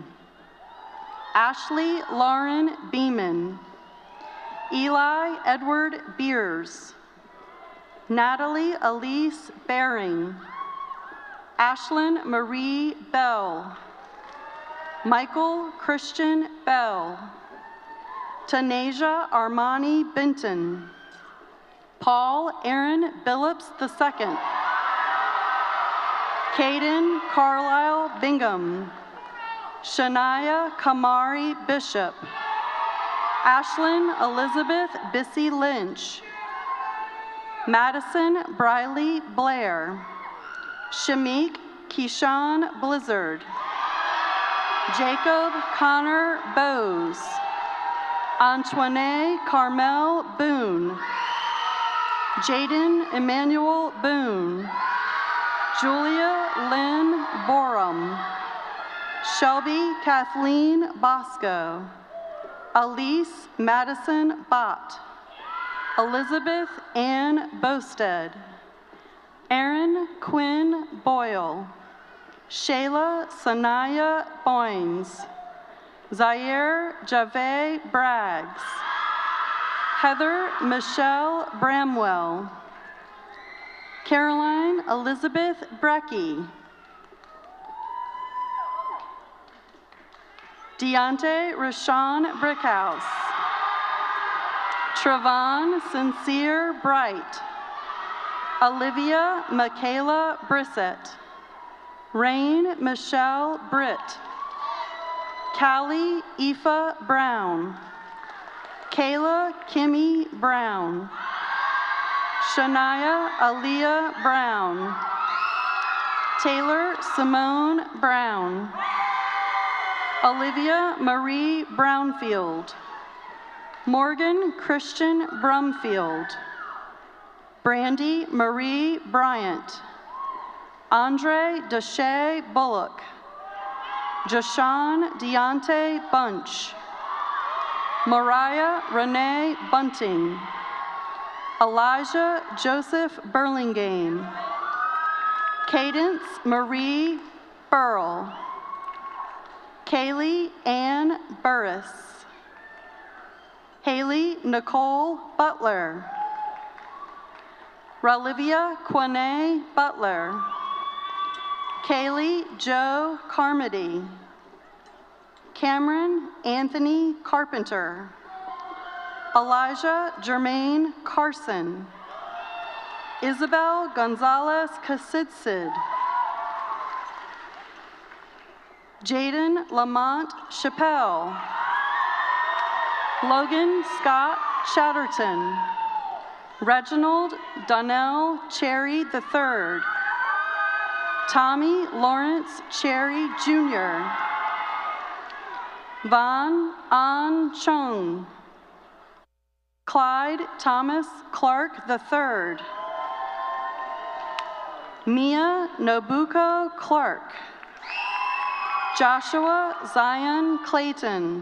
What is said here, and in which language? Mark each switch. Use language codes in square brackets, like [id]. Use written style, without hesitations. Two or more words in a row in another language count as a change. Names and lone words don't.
[en] Ashley Lauren Beeman. Eli Edward Beers. Natalie Elise Baring. Ashlyn Marie Bell. Michael Christian Bell. Tanasia Armani Benton. Paul Aaron Billups II. Caden Carlisle Bingham. Shania Kamari Bishop. Ashlyn Elizabeth Bissy Lynch. Madison Briley Blair. Shamik Keyshawn Blizzard. Jacob Connor Bowes. Antoine Carmel Boone. Jaden Emmanuel Boone. Julia Lynn Borum. Shelby Kathleen Bosco. Elise Madison Bott. Elizabeth Ann Bosted. Aaron Quinn Boyle. Shayla Sanaya Boynes. Zaire Jave Braggs. Heather Michelle Bramwell. Caroline Elizabeth Brecky. Deontay Rashawn Brickhouse. Trevon Sincere Bright. Olivia Michaela Brissett. Rain Michelle Britt. Callie Aoife Brown. Kayla Kimmy Brown. Shania Aaliyah Brown. Taylor Simone Brown. Olivia Marie Brownfield. Morgan Christian Brumfield. Brandy Marie Bryant. Andre Deshay Bullock. Jashawn Deontay Bunch. Mariah Renee Bunting. Elijah Joseph Burlingame. Cadence Marie Burl. Kaylee Ann Burris. Haley Nicole Butler. Ralivia Quane Butler. Kaylee Joe Carmody. Cameron Anthony Carpenter. Elijah Jermaine Carson. Isabel Gonzalez Casidsid. Jaden Lamont Chappelle. Logan Scott Chatterton. Reginald Donnell Cherry III. Tommy Lawrence Cherry Jr. Van An Chung. Clyde Thomas Clark III. Mia Nobuko Clark. Joshua Zion Clayton.